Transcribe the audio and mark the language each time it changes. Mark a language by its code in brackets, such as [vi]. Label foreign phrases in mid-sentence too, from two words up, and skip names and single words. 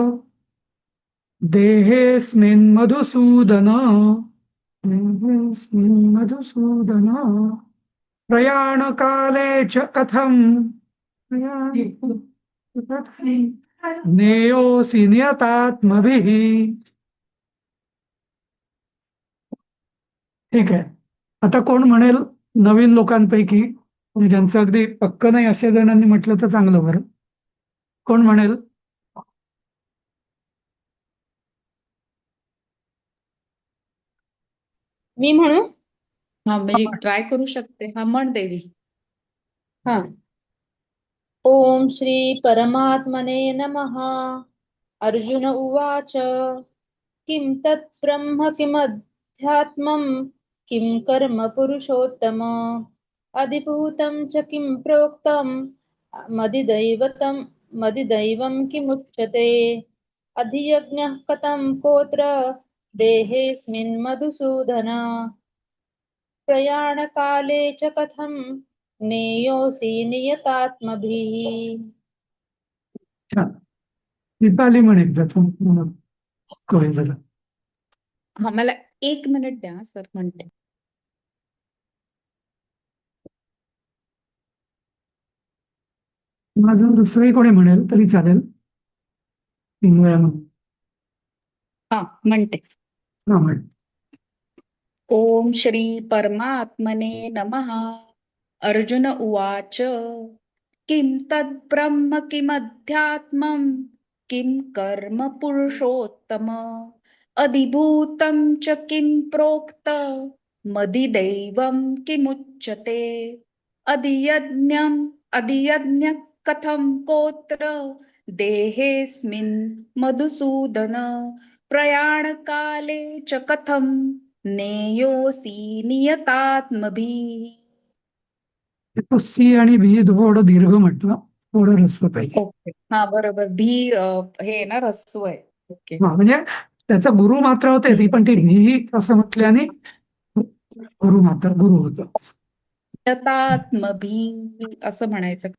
[sa] देहेऽस्मिन् मधुसूदन देहेऽस्मिन् मधुसूदन प्रयाणकाले च कथं ज्ञेयोऽसि नियतात्मभिः. [mr] ठीक आहे. आता कोण म्हणेल, नवीन लोकांपैकी, म्हणजे ज्यांचं अगदी पक्क नाही अशा जणांनी म्हटलं तर चांगलं, बरं. कोण म्हणेल? मी म्हणू? हा, म्हणजे ट्राय करू शकते. हा, म्हण देवी. हा. [sa] ओम श्री परमात्मने नमः. अर्जुन उवाच. किं तत् ब्रह्म किमध्यात्मं किं कर्म पुरुषोत्तम अधिभूतं च किं प्रोक्तं मदिदैवतं मदिदैवं किमुच्यते अधियज्ञः कथं कोत्र देहेऽस्मिन् मधुसूदन प्रयाणकाले च कथं ज्ञेयोऽसि नियतात्मभिः. [mr] छान. दीपाली म्हण एकदा, तू कळेल जरा. हा, मला 1 मिनिट द्या सर, म्हणते. अजून दुसरंही कोणी म्हणेल तरी चालेल. 3 वेळा म्हणून. हा, म्हणते. हा, म्हण. [sa] ओम श्री परमात्मने नमः. अर्जुन उवाच. किं तद्ब्रह्म किमध्यात्मं किं कर्म पुरुषोत्तम अधिभूतं च किं प्रोक्त मदिदैवं किमुच्यते अधियज्ञ कथं कोत्र देहेऽस्मिन् मधुसूदन प्रयाणकाले च कथं नेयोऽसि नियतात्मभिः. [mr] तो सी आणि भी थोडं दीर्घ म्हटलं, थोडं ह्रस्व पाहिजे. ओके, हा बरोबर. भी हे ना ऱ्हस्व आहे. ओके. हा म्हणजे त्याचा गुरु मात्र होते ती, पण ती भी असं म्हटल्याने गुरु मात्र गुरु होतं. नियतात्मभिः असं म्हणायचं का?